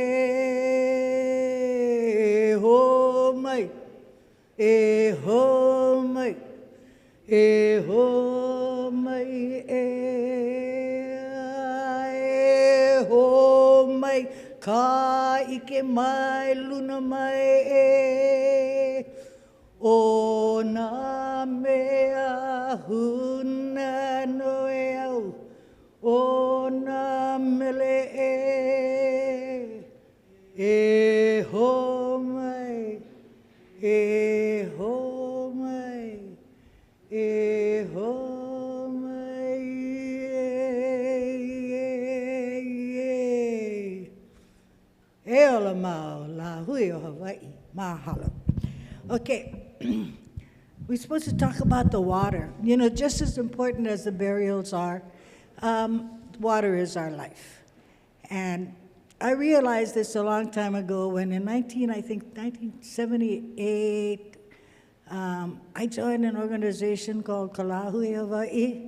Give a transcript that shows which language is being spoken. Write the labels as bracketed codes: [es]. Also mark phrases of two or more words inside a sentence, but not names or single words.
[haw] e ho mai, e ho mai, e ho mai e ho mai, ka ike mai luna mai e, o nā mea huna no e au, o nā mele e ho mai, e ho mai, e ho mai, e ola mau la hui o Hawaii, mahalo. [en] Okay. We're supposed to talk about the water. You know, just as important as the burials are, water is our life. And I realized this a long time ago when in 1978, I joined an organization called Kaulana Na Pua.